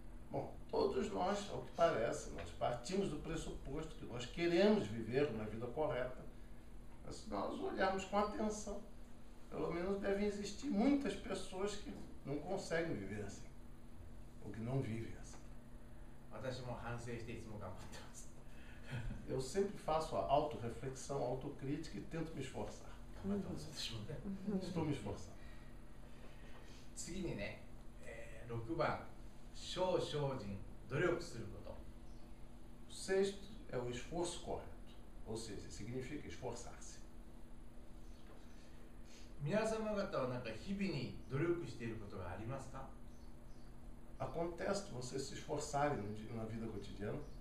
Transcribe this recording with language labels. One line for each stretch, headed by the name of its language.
Portuguese: Bom, todos nós, ao que parece, nós partimos do pressuposto que nós queremos viver uma vida correta, mas se nós olharmos com atenção, pelo menos devem existir muitas pessoas que não conseguem viver assim, ou que não vivem assim.
Japanese: 私も反省していつも頑張ってます。
Portuguese: Eu sempre faço a autorreflexão, autocrítica e tento me esforçar.
Japanese: 頑張ってます、私もね。
Portuguese: Estou me esforçando.
Japanese: 次にね、6番、精進、努力すること。
Portuguese: O sexto é o esforço correto, ou seja, significa esforçar-se.
Japanese: 皆様方はなんか日々に努力していることがありますか？ Acontece de vocês se esforçarem na vida cotidiana?